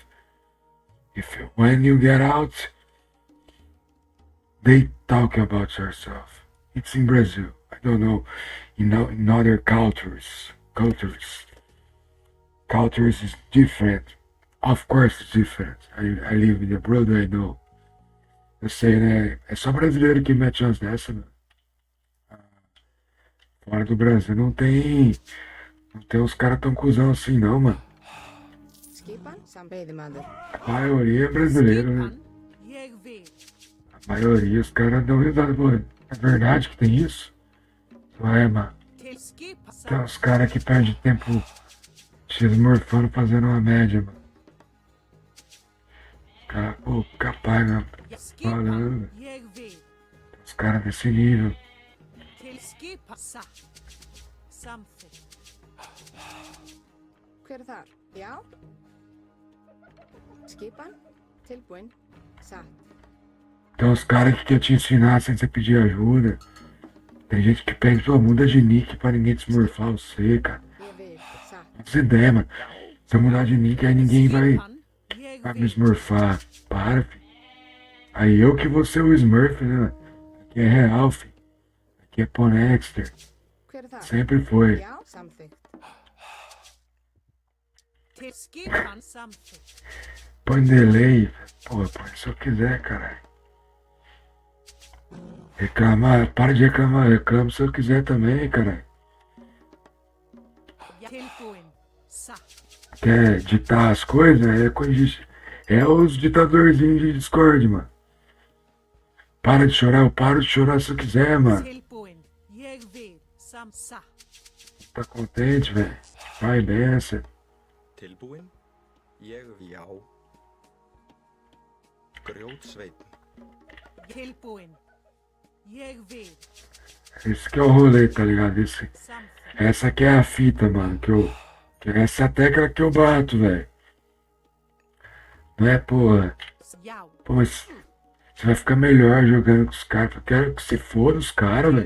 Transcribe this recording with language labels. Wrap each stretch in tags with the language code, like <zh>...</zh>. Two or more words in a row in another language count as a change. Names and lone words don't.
<en>When you get out, they talk about yourself. It's in Brazil. I don't know, in other cultures. culture is different. Of course it's different. I live in abroad, I know.</en> <pt>Eu sei, né? É só brasileiro que mete umas dessas, mano. Fora do Brasil não tem. Não tem uns caras tão cuzão assim, não, mano.</pt> <is>Skipan, sam veiðimaður.</is> <pt>A maioria é brasileiro, né?</pt> <is>Skipan, ég vil.</is> <pt>A maioria, os caras dão risada, pô. É verdade que tem isso? Ué, mano.</pt> <is>Til skipa</is> <pt>Tem</pt> <is>sam.</is> <pt>uns caras que perdem tempo se esmorfando fazendo uma média, mano. Cara, pô, capaz, mesmo.</pt> <is>Skipan,</is> <pt>Falando.</pt> <is>ég vil.</is> <pt>Os caras desse nível.</pt> <is>Til skipa sa. Samþykkt. Hver er þar? Já? Skipan, tilbúin, satt.</is> <pt>Tem uns caras que quer te ensinar sem você pedir ajuda. Tem gente que pede, pô, muda de nick pra ninguém te esmorfar você, cara.</pt> <is>Ég vil, satt.</is> <pt>Essa ideia, mano. Se eu mudar de nick, aí ninguém vai</pt> <is>Skipan, ég</is> <pt>me</pt> <is>vil.</is> <pt>esmorfar. Para, filho. Aí eu que vou ser o Smurf, né, mano? Aqui é real, filho. Aqui é Ponexter.</pt> <is>Hver er þar?</is> <pt>Sempre foi.</pt> <is>Já, samþykkt. Til skipan samþykkt.</is> <pt>Põe delay. Pô, põe se eu quiser, caralho. Reclamar, para de reclamar. Reclamo se eu quiser também, caralho.</pt> <is>Tilbúin, sa.</is> <pt>Quer ditar as coisas? É coisa de... É os ditadorzinhos de Discord, mano. Para de chorar, eu paro de chorar se eu quiser, mano.</pt> <is>Tilbúin, ég vil. Sam sa.</is> <pt>Tá contente, velho? Vai benção.</pt> <is>Tilbúin. Ég já. Grjótsveinn. Tilbúin, ég vil.</is> <pt>Esse que é o rolê, tá ligado?</pt> <is>Samþykkt.</is> <pt>Essa aqui é a fita, mano. Essa é a tecla que eu bato, velho. Não é, porra.</pt> <is>Já.</is> <pt>Pô, mas você vai ficar melhor jogando com os caras. Eu quero que você foda os caras, velho.</pt>